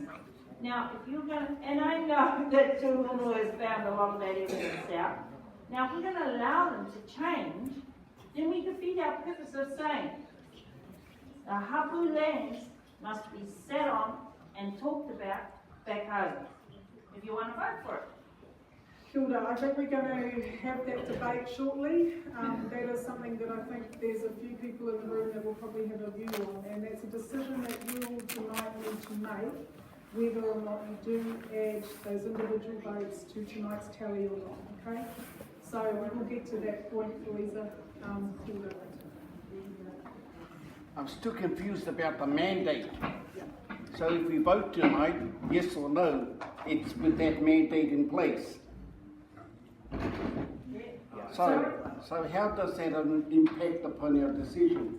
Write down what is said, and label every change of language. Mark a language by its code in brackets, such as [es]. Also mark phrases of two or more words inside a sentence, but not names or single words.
[en] Now, if you're going to, and I know that Tūhono has found a lot of that evidence out, now if we're going to allow them to change, then we defeat our purpose of saying the hapū lands must be sat on and talked about back home, if you want to vote for it. [mi] Kia ora. [en] I think we're going to have that debate shortly. That is something that I think there's a few people in the room that will probably have a view on, and that's a decision that you all tonight need to make, whether or not you do add those individual votes to tonight's tally or not, okay? So we will get to that point, Louisa. [mi] Kia ora. [en] I'm still confused about the mandate. So if we vote tonight, yes or no, it's with that mandate in place. So how does that impact upon our decision?